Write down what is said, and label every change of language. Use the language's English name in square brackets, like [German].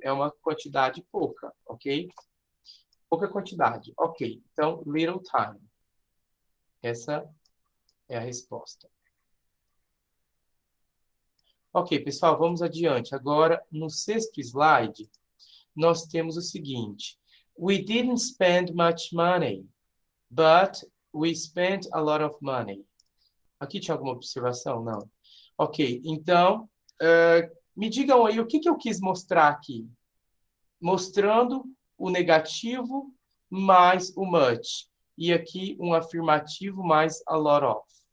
[Portuguese] É uma quantidade pouca, ok? Pouca quantidade. Ok. Então, little time. Essa é a resposta. Ok, pessoal, vamos adiante. Agora, no 6º slide, nós temos o seguinte. [English] We didn't spend much money, but we spent a lot of money. [Portuguese] Aqui tinha alguma observação? Não. Ok, então, me digam aí o que eu quis mostrar aqui. Mostrando o negativo mais o much. E aqui um afirmativo mais a lot of.